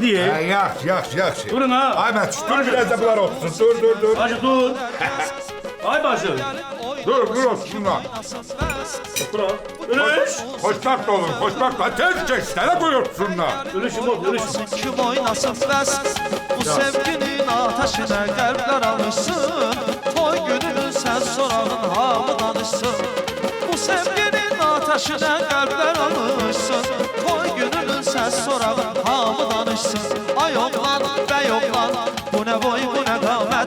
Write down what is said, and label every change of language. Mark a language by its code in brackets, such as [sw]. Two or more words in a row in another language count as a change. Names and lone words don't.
[az] Yaxşı. Durun ha. Ay mən dur biraz da bunlar otursun. Dur. Bacı dur. Ay bacı. Dur otursunlar. Otur. Ülüş. Xoşbəxt olun, xoşbəxt. Tez keçsənə buyursunlar. Ülüşüm. Kim oynasın bəs bu sevginin [tr] ateşine kalpler alışsın. [az] Toy gününün sen sorağın hamı danışsın. Bu sevginin [tr] ateşine kalpler alışsın. [az] Toy gününün sen sorağın hamı danışsın. Ay oğlan bey oğlan, [tr] bu ne boy bu ne kâmet.